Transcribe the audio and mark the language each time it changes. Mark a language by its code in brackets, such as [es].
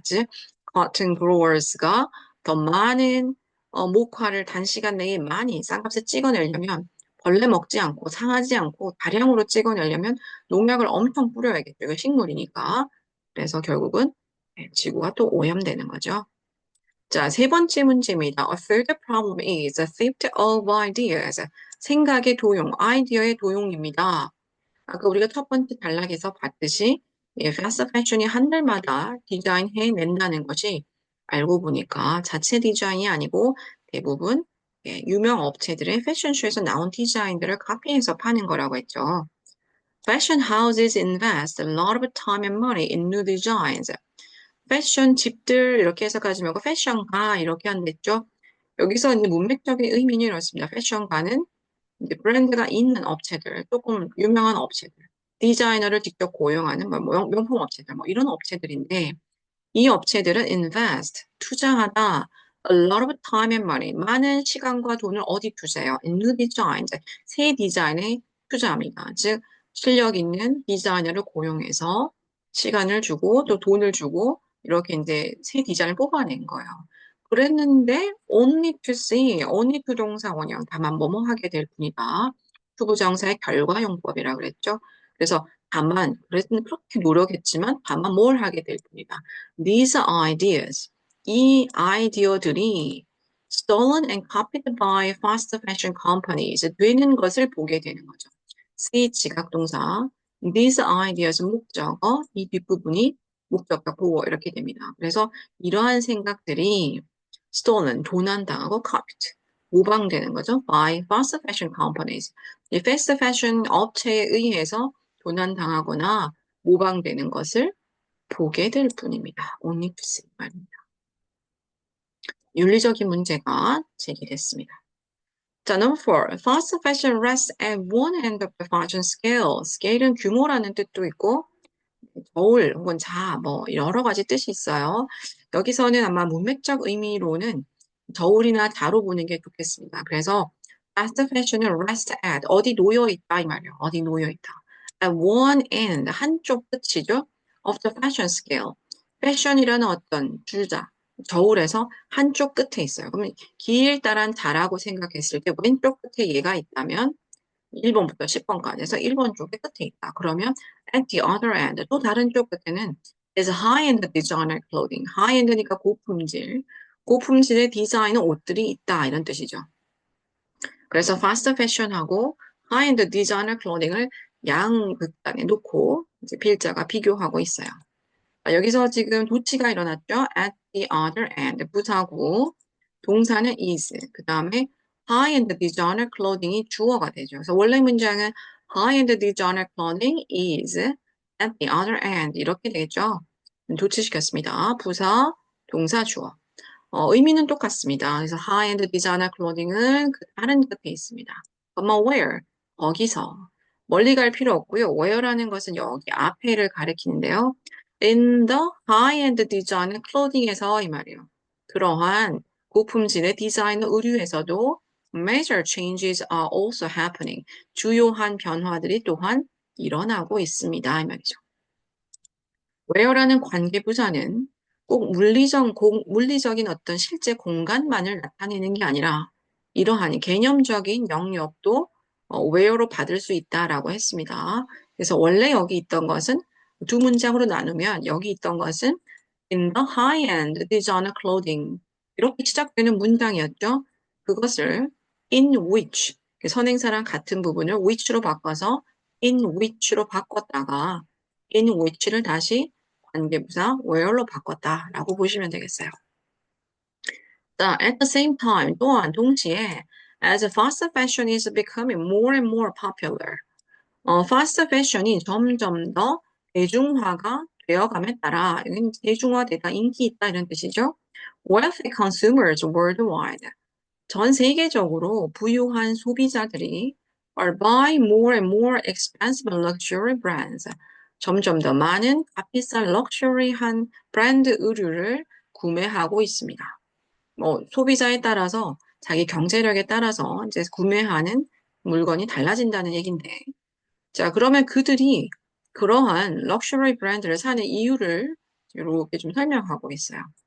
[ko] 즉 cotton growers가 더 많은 목화를 단시간 내에 많이 싼값에 찍어내려면 벌레 먹지 않고 상하지 않고 다량으로 찍어내려면 농약을 엄청 뿌려야겠죠. 이거 식물이니까. 그래서 결국은 지구가 또 오염되는 거죠. 자, 세 번째 문제입니다. [en] A third problem is the theft of ideas. [ko] 생각의 도용, 아이디어의 도용입니다. 아까 우리가 첫 번째 단락에서 봤듯이 fast fashion이 한 달마다 디자인해낸다는 것이 알고 보니까 자체 디자인이 아니고 대부분 유명 업체들의 패션쇼에서 나온 디자인들을 카피해서 파는 거라고 했죠. [en] Fashion houses invest a lot of time and money in new designs. [ko] 패션 집들 이렇게 해석하지 말고 패션가 이렇게 한댔죠. 여기서 이제 문맥적인 의미는 이렇습니다. 패션가는 이제 브랜드가 있는 업체들, 조금 유명한 업체들, 디자이너를 직접 고용하는 명품 업체들, 뭐 이런 업체들인데 이 업체들은 invest, 투자하다, [en] a lot of time and money, [ko] 많은 시간과 돈을 어디 투자해요? [en] in new designs, [ko] 새 디자인에 투자합니다. 즉 실력 있는 디자이너를 고용해서 시간을 주고 또 돈을 주고 이렇게 이제 새 디자인을 뽑아낸 거예요. 그랬는데 [en] only to see, only to [ko] 동사 원형 다만 뭐뭐 하게 될 뿐이다. 투부정사의 결과용법이라고 그랬죠. 그래서 다만 그렇게 노력했지만 다만 뭘 하게 될 뿐이다. [en] These ideas, [ko] 이 아이디어들이 [en] stolen and copied by fast fashion companies [ko] 되는 것을 보게 되는 거죠. see 지각동사, these ideas 목적어, 이 뒷부분이 목적격 보호 이렇게 됩니다. 그래서 이러한 생각들이 stolen, 도난당하고 copied, 모방되는 거죠. [en] by fast fashion companies. [ko] 이 fast fashion 업체에 의해서 도난당하거나 모방되는 것을 보게 될 뿐입니다. [en] only to see [ko] 말입니다. 윤리적인 문제가 제기됐습니다. [en] 자, number four. Fast fashion rests at one end of the fashion scale. [ko] scale은 규모라는 뜻도 있고 저울 혹은 자, 뭐 여러 가지 뜻이 있어요. 여기서는 아마 문맥적 의미로는 저울이나 자로 보는 게 좋겠습니다. 그래서 fast fashion은 [en] rest at [ko] 어디 놓여 있다 이 말이에요. 어디 놓여 있다. [en] At one end [ko] 한쪽 끝이죠. [en] of the fashion scale. [ko] fashion이라는 어떤 줄자 저울에서 한쪽 끝에 있어요. 그러면 길다란 자라고 생각했을 때 왼쪽 끝에 얘가 있다면 1번부터 10번까지 해서 1번 쪽에 끝에 있다. 그러면 [en] at the other end, [ko] 또 다른 쪽 끝에는 [en] is high-end designer clothing. [ko] high-end니까 고품질, 고품질의 디자이너 옷들이 있다. 이런 뜻이죠. 그래서 fast fashion하고 high-end designer clothing을 양극단에 놓고 이제 필자가 비교하고 있어요. 여기서 지금 도치가 일어났죠. [en] at the other end, [ko] 부사구, 동사는 is, 그 다음에 [en] high-end designer clothing이 [ko] 주어가 되죠. 그래서 원래 문장은 [en] high-end designer clothing is at the other end [ko] 이렇게 되겠죠. 도치시켰습니다. 부사, 동사, 주어. 의미는 똑같습니다. 그래서 high-end designer clothing은 그 다른 끝에 있습니다. 그러면 where? 거기서. 멀리 갈 필요 없고요. where라는 것은 여기 앞에를 가리키는데요. [en] in the high-end designer clothing에서 [ko] 이 말이에요. 그러한 고품질의 디자이너 의류에서도 [en] major changes are also happening. [ko] 주요한 변화들이 또한 일어나고 있습니다. 이 말이죠. where라는 관계부사는 꼭 물리적인 어떤 실제 공간만을 나타내는 게 아니라 이러한 개념적인 영역도 where로 받을 수 있다라고 했습니다. 그래서 원래 여기 있던 것은 두 문장으로 나누면 여기 있던 것은 [en] in the high-end designer clothing [ko] 이렇게 시작되는 문장이었죠. 그것을 in which 선행사랑 같은 부분을 which로 바꿔서 in which로 바꿨다가 in which를 다시 관계부사 where로 바꿨다라고 보시면 되겠어요. [en] 자, at the same time [ko] 또한 동시에 [en] as fast fashion is becoming more and more popular. [ko] fast fashion이 점점 더 대중화가 되어감에 따라 여기는 대중화되다, 인기 있다 이런 뜻이죠. [en] Wealthy consumers worldwide. [ko] 전 세계적으로 부유한 소비자들이 [en] are buying more and more expensive luxury brands. [ko] 점점 더 많은 값비싼 럭셔리한 브랜드 의류를 구매하고 있습니다. 소비자에 따라서 자기 경제력에 따라서 이제 구매하는 물건이 달라진다는 얘긴데 자, 그러면 그들이 그러한 럭셔리 브랜드를 사는 이유를 이렇게 좀 설명하고 있어요.